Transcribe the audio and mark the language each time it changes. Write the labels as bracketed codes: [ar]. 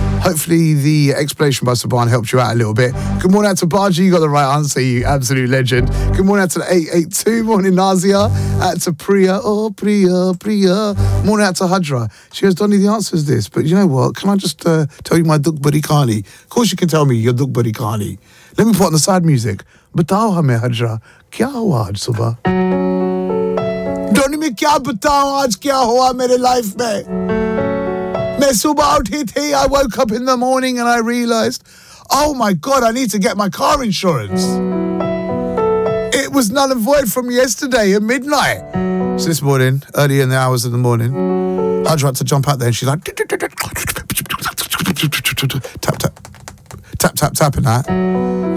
[en] Hopefully the explanation by Saban helped you out a little bit. Good morning out to Baji, you got the right answer, you absolute legend. Good morning out to the 882. Morning, Nazia. Out to Priya. Oh, Priya, Priya. Morning out to Hadra. She goes, Donnie, the answer is this, but you know what? Can I just tell you my Duk Buddy Kani? Of course you can tell me your Duk Buddy Kani. Let me put on the side music. [hi] बताओ हमे हादरा, क्या हुआ आज सुबह? Donny, मे क्या बताओ आज क्या हुआ मेरे लाइफ में? [en] I woke up in the morning and I realised, oh my God, I need to get my car insurance. It was null and void from yesterday at midnight. So this morning, early in the hours of the morning, I tried to jump out there and she's like, tap, tap, tap, and that.